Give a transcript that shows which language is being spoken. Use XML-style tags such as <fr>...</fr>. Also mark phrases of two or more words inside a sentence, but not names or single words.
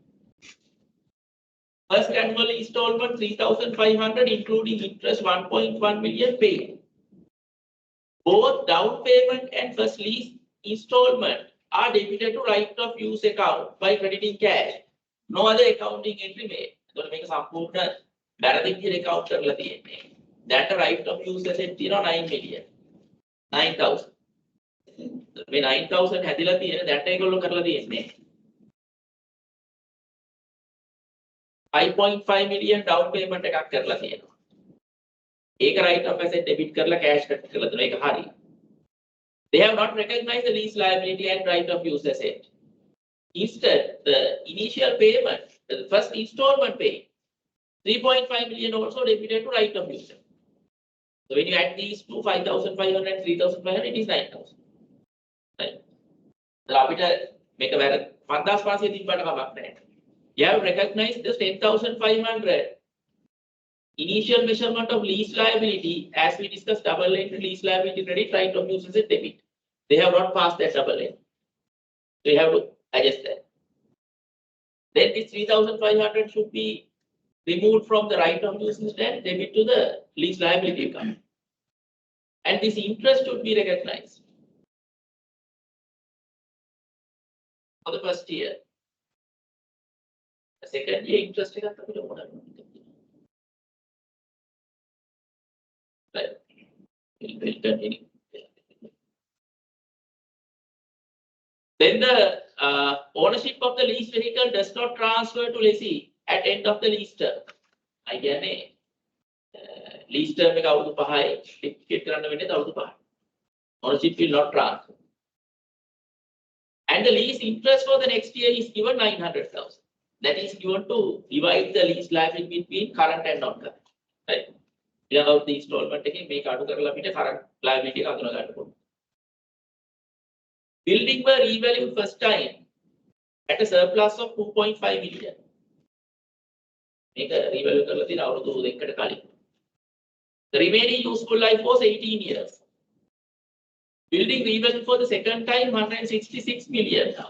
<en>First annual installment 3,500, including interest 1.1 million paid. Both down payment and first lease installment are debited to right of use account by crediting cash. No other accounting entry made. So make a</en> <si>සම්පූර්ණ වැරදි account කරලා තියෙන්නේ.</si> <en>That right of use asset 9 million. 9,000.</en> <si>මේ 9,000 හැදිලා තියෙන that ඒගොල්ලෝ කරලා තියෙන්නේ 5.5 million</si> <en>down payment</en> <si>එකක් කරලා තියෙනවා. ඒක</si> <en>right of asset debit</en> <si>කරලා cash cut කරලා දෙනවා. ඒක හරි.</si> <en>They have not recognized the lease liability and right of use asset. Instead, the initial payment, the first installment pay, 3.5 million also debited to right of use. So when you add these two, 5,500 and 3,500, it is 9,000. Right? So</en> <si>අපිට මේක වැර 5,500 තිබ්බට කමක් නැහැ.</si> <en>You have recognized this 10,500 initial measurement of lease liability, as we discussed, double entry lease liability credit, right of use asset debit. They have not passed that double entry. So you have to adjust that. Then this 3,500 should be removed from the right of use and debit to the lease liability account. And this interest should be recognized for the first year. The second year interest</en> <si>එකක් අපිට ඕන.</si> <en>Right. We'll continue. Then the ownership of the leased vehicle does not transfer to lessee at end of the lease term.</en> <si>I කියන්නේ</si> <en>lease term</en> <si>එක අවුරුදු 5යි ටිකට් කරන්න වෙන්නේ අවුරුදු 5යි.</si> <en>Ownership will not transfer. And the lease interest for the next year is given 900,000. That is given to divide the lease liability between current and non-current. Right? Without the installment</en> <si>එකෙන් මේක අඩු කරලා අපිට</si> <en>current liability</en> <si>එක අඳුන ගන්න පුළුවන්.</si> <en>Building were revalued first time at a surplus of 2.5 million.</en> <si>මේක revalue කරලා තියෙන අවුරුදු දෙකකට කලින්.</si> <en>The remaining useful life was 18 years. Building revalued for the second time 166 million now.</en>